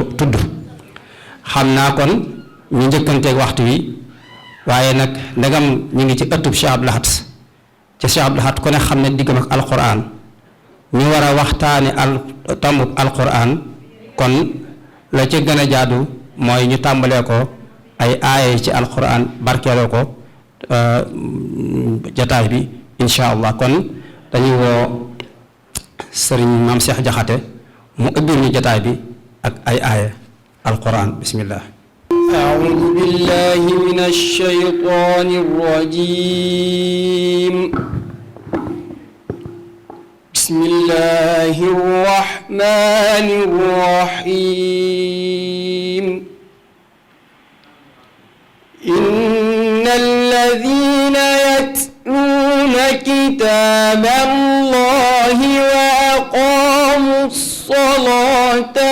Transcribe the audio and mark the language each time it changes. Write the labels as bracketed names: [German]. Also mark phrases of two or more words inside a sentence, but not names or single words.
[Wolof] tudd xam naa kon ñu njëkkanteeg waxtu wi waaye nag ndegam ñu ngi ci ëttub Cheikh Abdou Lahad ci Cheikh Abdou Lahad ku ne xam ne diggam ak alquran ñu war a waxtaane tombub alquran kon la ci gën a jaadu mooy ñu tàmbalee ko ay aaya ci alquran barkeeloo ko jataay bi [Arabic] إن شاء الله [Wolof] kon dañuy woo sëriñ Maam Cheikh Jaxate mu ubbil ñu jataay bi ak ay aaya alquran bismillah [Arabic] أعوذ بالله من الشيطان الرجيم بسم الله الرحمن الرحيم إن الذين يتلون كتاب الله وأقاموا الصلاة